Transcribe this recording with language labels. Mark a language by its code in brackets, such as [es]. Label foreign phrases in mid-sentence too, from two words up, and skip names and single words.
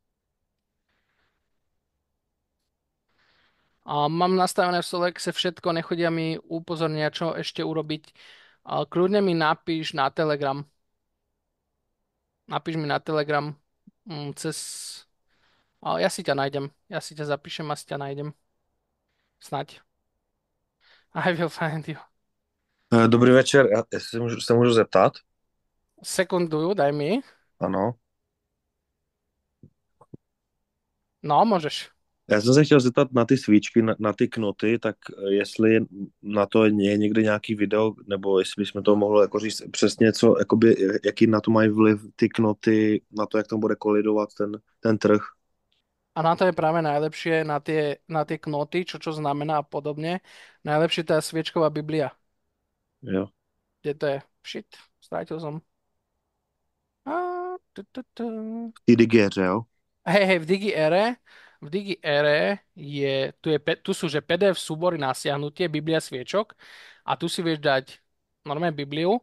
[sk] A mám nastavené v Solexe všetko, nechodia mi upozornia, čo ešte urobiť. Kľudne mi napíš na Telegram. Napíš mi na Telegram cez... Ja si ťa nájdem. Ja si ťa zapíšem a si ťa nájdem. Snaď. [en] I will find you. [cs] Dobrý večer, jestli se můžu zeptat? [sk] Sekunduju, daj mi. [cs] Ano. [sk] No, môžeš. [cs] Já jsem se chtěl zeptat na ty svíčky, na ty knoty, tak jestli na to je někdy nějaký video, nebo jestli bychom to mohli jako říct přesně, co, jakoby, jaký na to mají vliv ty knoty, na to, jak tam bude kolidovat ten trh. [sk] A na to je práve najlepšie, na tie knoty, čo znamená a podobne. Najlepšie tá sviečková Biblia. [cs] Jo. [sk] Kde to je? Shit, strátil som. A, tu. [cs] V té digéře, jo? [sk] Hej, hej, v Digi Ére tu sú, že PDF súbory na stiahnutie, Biblia sviečok a tu si vieš dať normálne Bibliu.